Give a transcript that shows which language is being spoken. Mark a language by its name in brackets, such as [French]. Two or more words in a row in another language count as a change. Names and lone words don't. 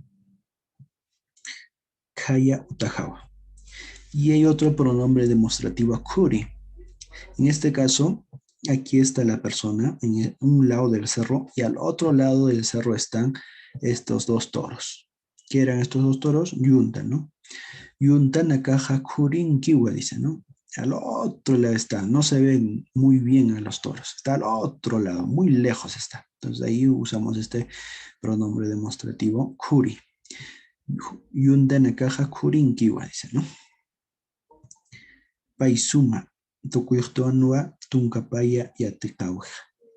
[Aymara] Kaya utahawa. [Spanish] Y hay otro pronombre demostrativo, kuri. En este caso, aquí está la persona en un lado del cerro y al otro lado del cerro están estos dos toros. ¿Qué eran estos dos toros? Yunta, ¿no? [Aymara] Yunta nakaja kurin kiwa, [Spanish] dice, ¿no? Al otro lado está, no se ven muy bien a los toros, está al otro lado, muy lejos está. Entonces ahí usamos este pronombre demostrativo, kuri. [Aymara] Yunta nakaja kurin kiwa, [Spanish] dice, ¿no? [Aymara] Paisuma, tukuyuhtuanua tunkapaya yatikauja.